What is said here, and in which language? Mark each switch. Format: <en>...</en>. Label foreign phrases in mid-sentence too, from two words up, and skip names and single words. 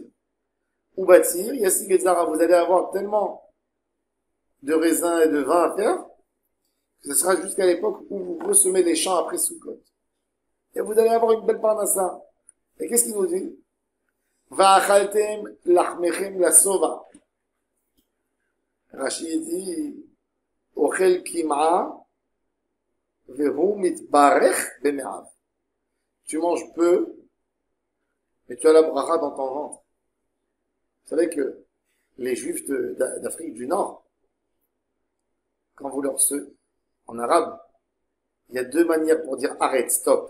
<he>ובציר ישיג את זרע,</he> <fr>vous allez avoir tellement de raisins et de vin à faire, que ce sera jusqu'à l'époque où vous ressemez les champs après Sukkot. Et vous allez avoir une belle parnassa. Et qu'est-ce qu'il nous dit?</fr> <he>ואכלתם לחמכם לשבע.</he> <fr>Rashi dit,</fr> <he>אוכל קמעא והוא מתברך במעיו.</he> <fr>Tu manges peu, mais tu as la bracha dans ton ventre. Vous savez que les Juifs d'Afrique du Nord, quand vous leur en arabe, il y a 2 manières pour dire arrête, stop.</fr>